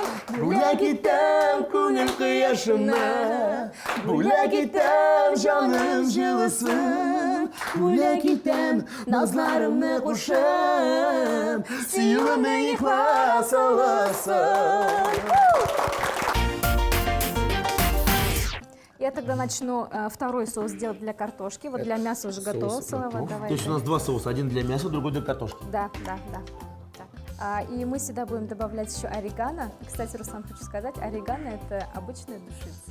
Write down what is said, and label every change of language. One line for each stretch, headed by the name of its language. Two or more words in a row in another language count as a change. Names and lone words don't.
Tatar: Бүләк итәм күңел кояшымны, бүләк итәм җаным җылысын, бүләк итәм назларымны кушам, сөюемнең ихлас аласын.
Russian: Я тогда начну второй соус делать для картошки. Вот для мяса уже готов салават. То есть у нас два соуса, один для мяса, другой для картошки. Да. Так. И мы сюда будем добавлять еще орегано. Кстати, Руслан, хочу сказать, орегано – это обычная душица.